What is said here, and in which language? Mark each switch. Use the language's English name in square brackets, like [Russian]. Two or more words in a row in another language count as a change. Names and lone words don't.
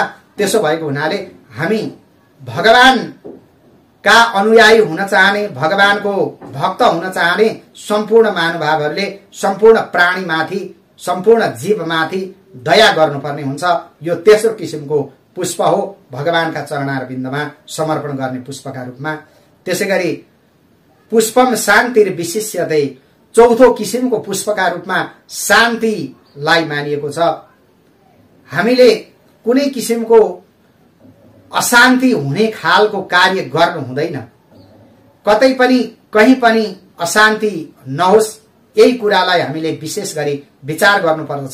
[Nepali] त्यसो भएको हुनाले हामी भगवानका अनुयायी हुन चाहने, भगवानको भक्त हुन चाहने सम्पूर्ण महानुभावहरूले सम्पूर्ण प्राणीमाथि, सम्पूर्ण जीवमाथि दया गर्नुपर्ने हुन्छ। यो तेस्रो किसिमको पुष्प हो भगवानका चरणार बिन्दमा समर्पण गर्ने पुष्पका रूपमा। [Sanskrit] त्यसैगरी पुष्पम शान्तिर विशिष्यते, [Nepali] चौथो किसिमको पुष्पका रूपमा शान्तिलाई मानिएको छ। हामीले कुनै किसिमको अशान्ति हुने खालको कार्य गर्नु हुँदैन, कतै पनि कहीं पनि अशान्ति नहोस्, यही कुरालाई हामीले विशेष गरी विचार गर्नुपर्दछ।